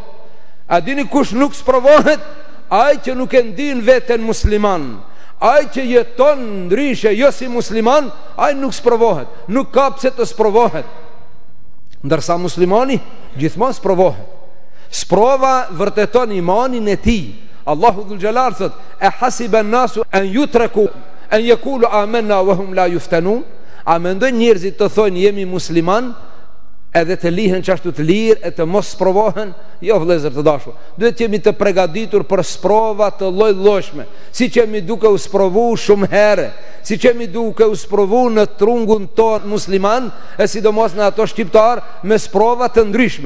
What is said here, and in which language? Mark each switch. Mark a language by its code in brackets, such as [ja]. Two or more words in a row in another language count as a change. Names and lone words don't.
[sq] A dini kush nuk sprovohet? Ai që nuk e ndin veten musliman, ai që jeton ndryshe jo si musliman, ai nuk sprovohet. Nuk ka pse të sprovohet. Ndërsa muslimani gjithmonë sprovohet. Sprova vërteton imanin e tij. Allahu dhul xhalal thot: [ar] "أحسب الناس أن يتركوا أن يقولوا آمنا وهم لا يفتنون?" [sq] A mendojnë njerëzit të thonë jemi musliman edhe të lihen qashtu të lirë e të mos sprovohen? Jo vëllezër të dashur, duhet jemi të përgatitur për sprova të lloj-llojshme, si që jemi duke u sprovu shumë herë, si që jemi duke u sprovu në trungun ton musliman, e sidomos në ato shqiptar me sprova të ndryshme.